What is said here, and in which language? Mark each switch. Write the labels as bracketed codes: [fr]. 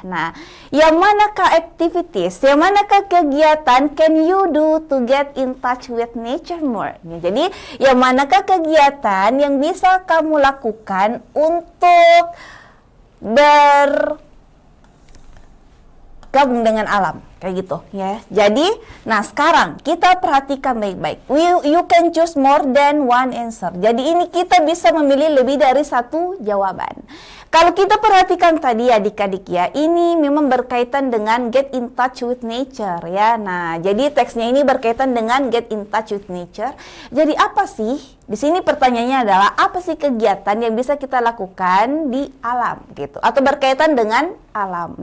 [id] Nah, yang manakah [en] activities, [id] yang manakah kegiatan [en] can you do to get in touch with nature more? [id] Ya, jadi, yang manakah kegiatan yang bisa kamu lakukan untuk bergabung dengan alam, kayak gitu ya. Jadi, nah sekarang kita perhatikan baik-baik. [en] You can choose more than one answer. [id] Jadi ini kita bisa memilih lebih dari satu jawaban. Kalau kita perhatikan tadi adik-adik ya, ini memang berkaitan dengan [en] get in touch with nature [id] ya. Nah, jadi teksnya ini berkaitan dengan [en] get in touch with nature. [id] Jadi apa sih? Di sini pertanyaannya adalah apa sih kegiatan yang bisa kita lakukan di alam gitu atau berkaitan dengan alam.